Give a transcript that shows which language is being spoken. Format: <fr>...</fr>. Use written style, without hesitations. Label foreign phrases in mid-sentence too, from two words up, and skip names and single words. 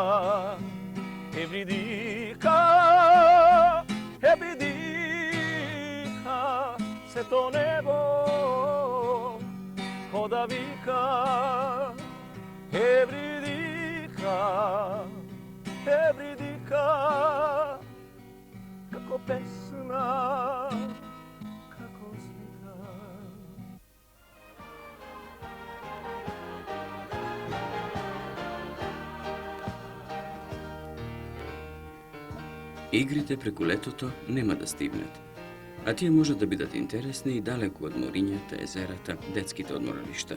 <mk>Евридика, Евридика, се то небо кода вика. Евридика, Евридика, како песна, како слика. Игрите преку летото нема да стигнат, а тие може да бидат интересни и далеку од морињата, езерата, детските одморалишта.</mk>